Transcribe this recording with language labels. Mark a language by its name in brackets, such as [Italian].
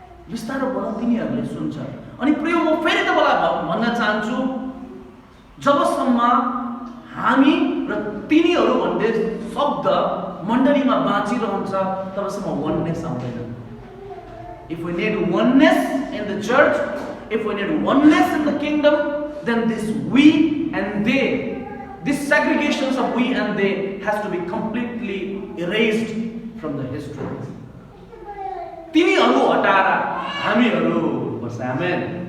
[Nepali] बिस्तारो बोला, तिनीहरूले सुन्छ. अनि प्रिय म फेरि तपाईलाई भन्न चाहन्छु, जबसम्म हामी र तिनीहरू भन्ने शब्द मण्डलीमा बाँचिरहन्छ तबसम्म oneness आउँदैन. [English] If we need oneness in the church, if we need oneness in the kingdom, then this we and they, this segregations of we and they has to be completely erased from the history. [Nepali] तिनीहरू हटाएर हामीहरू बस. आमेन.